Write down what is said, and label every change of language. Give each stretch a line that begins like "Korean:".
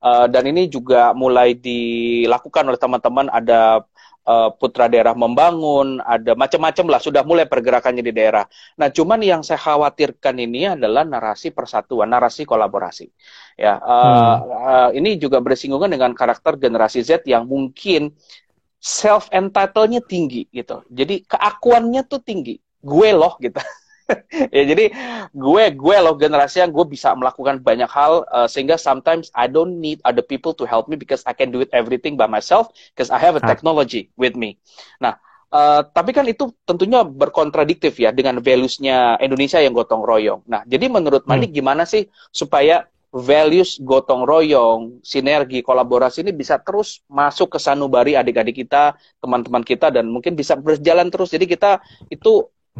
Indonesian: Dan ini juga mulai dilakukan oleh teman-teman, ada Putra Daerah Membangun, ada macam-macam lah, sudah mulai pergerakannya di daerah. Nah, cuman yang saya khawatirkan ini adalah narasi persatuan, narasi kolaborasi. Ya, ini juga bersinggungan dengan karakter generasi Z yang mungkin self-entitled-nya tinggi gitu. Jadi keakuannya tuh tinggi. Gue loh gitu. Ya, jadi gue loh generasi yang gue bisa melakukan banyak hal, sehingga
English: sometimes I don't need other people to help me because I can do it everything by myself because I have a technology with me.
Indonesian: Nah, tapi kan itu tentunya berkontradiktif ya dengan values-nya Indonesia yang gotong royong. Nah, jadi menurut Manik gimana sih supaya values gotong royong, sinergi, kolaborasi ini bisa terus masuk ke sanubari adik-adik kita, teman-teman kita, dan mungkin bisa berjalan terus. Jadi kita itu